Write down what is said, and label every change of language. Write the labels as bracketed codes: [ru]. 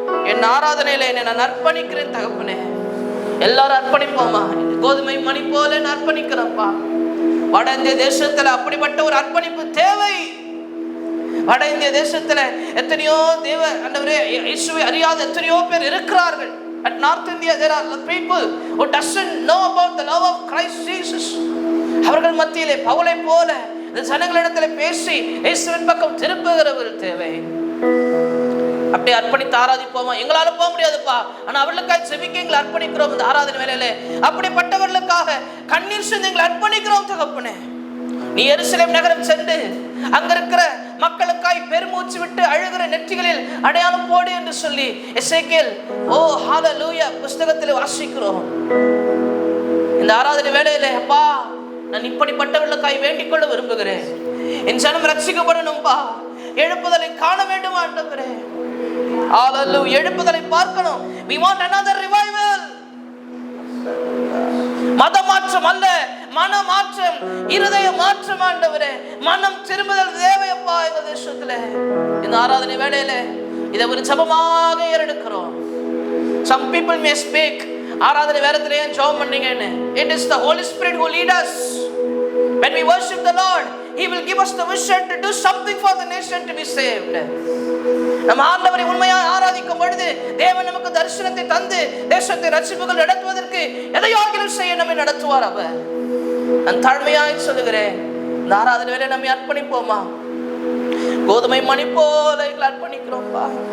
[ta] என் ஆராதனையில என்னை நான் அர்ப்பணிக்கிறேன் தகப்பனே. எல்லாரும் அர்ப்பணிப்போமா? கோதுமை மணி போல நான் அர்ப்பணிக்கிறேன்ப்பா. வட இந்திய தேசத்துல அப்படிப்பட்ட ஒரு அர்ப்பணிப்பு தேவை. வட இந்திய தேசத்துல எத்தனையோ தேவ ஆண்டவரே இயேசுவை அறியாத எத்தனையோ பேர் இருக்கிறார்கள். [en] At North India there are people who doesn't know about the love of Christ Jesus. [ta] அவர்கள் மத்தியிலே பவுலை போல இந்த ஜனங்களிடத்தில் பேசி இயேசுவின் பக்கம் திருப்புகிறவர் தேவை. அப்படியே அர்ப்பணித்து ஆராதிப்போமா? எங்களால போக முடியாதுப்பா, ஆனா அவர்களுக்காக செபிக்க எங்களை அர்ப்பணிக்கிறோம். இந்த ஆராதனை வேலையில அப்படிப்பட்டவர்களுக்காக கண்ணீர் சிந்தி எங்களை அர்ப்பணிக்கிறோம் தகப்பனே. நீ எருசலேம் நகரம் சென்று அங்க இருக்கிற மக்களுக்காய் பெருமூச்சு விட்டு அழுகிற நெற்றிகளில் அடையாளம் போடு என்று சொல்லி எசேக்கியேல் ஹalleluya புத்தகத்தில் வாசிக்கிறோம். இந்த ஆராதனை வேளையிலே அப்பா, நான் இப்படிப்பட்டவர்களுக்காய் வேண்டிக் கொள்ள விரும்புகிறேன். என் ஜனம் ரட்சிக்கப்படணும்பா, எழுப்புதலை காண வேண்டும் ஆண்டவரே. ஹalleluya, எழுப்புதலை பார்க்கணும். [en] we want another revival. [ta] மத மாற்றம் அல்ல, மன மாற்றம், இருதய மாற்றம் ஆண்டவரே. மனம் திரும்புதல் தேவையப்பா இந்த தேசத்துல. இந்த ஆராதனை வேளையில இதை ஒரு ஜெபமாக ஏறெடுக்கிறோம். [en] some people may speak, [ta] ஆராதனை வேறத்துல ஏன் ஜெபம் பண்ணீங்கன்னு. [en] it is the Holy Spirit who lead us. when we worship the Lord, He will give us the vision to do something for the nation to be saved. [ta] நம்ம ஆண்டவரை உண்மையாக ஆராதிக்கும் பொழுது தேவன் நமக்கு தரிசனத்தை தந்து தேசத்தை ரட்சிப்புகள் நடத்துவதற்கு எதையாகிலும் செய்ய நம்மை நடத்துவார் அவர். நான் தாழ்மையாய் சொல்லுகிறேன், இந்த ஆராதனை வேலை நம்மை அர்ப்பணிப்போமா? கோதுமை மணி போல எங்களை அர்ப்பணிக்கிறோம்பா.